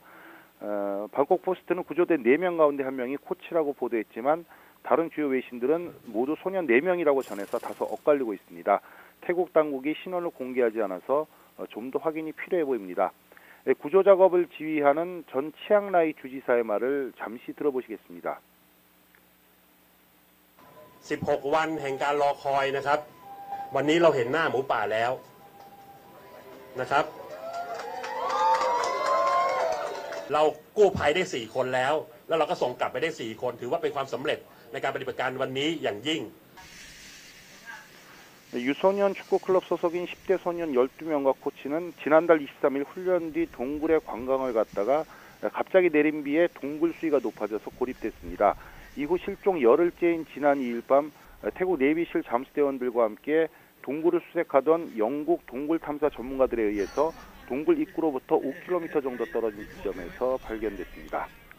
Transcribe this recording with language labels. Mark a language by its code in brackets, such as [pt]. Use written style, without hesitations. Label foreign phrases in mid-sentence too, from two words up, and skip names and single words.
[ko] 방콕 포스트는 구조된 4명 가운데 1명이 코치라고 보도했지만 다른 주요 외신들은 모두 소년 4명이라고 전해서 다소 엇갈리고 있습니다. 태국 당국이 신원을 공개하지 않아서 좀 더 확인이 필요해 보입니다. 구조 작업을 지휘하는 전 치앙라이 주지사의 말을 잠시 들어보시겠습니다. [th] 16 วันแห่งการรอคอยนะครับวันนี้เราเห็นหน้าหมูป่าแล้วนะครับเรากู้ภัยได้4คนแล้วเราก็ส่งกลับไปได้4คนถือว่าเป็นความสำเร็จในการปฏิบัติการวันนี้อย่างยิ่ง [ko] 유소년 축구클럽 소속인 10대 소년 12명과 코치는 지난달 23일 훈련 뒤 동굴에 관광을 갔다가 갑자기 내린 비에 동굴 수위가 높아져서 고립됐습니다. 이후 실종 열흘째인 지난 2일 밤 태국 내비실 잠수대원들과 함께 동굴을 수색하던 영국 동굴 탐사 전문가들에 의해서 동굴 입구로부터 5km 정도 떨어진 지점에서 발견됐습니다.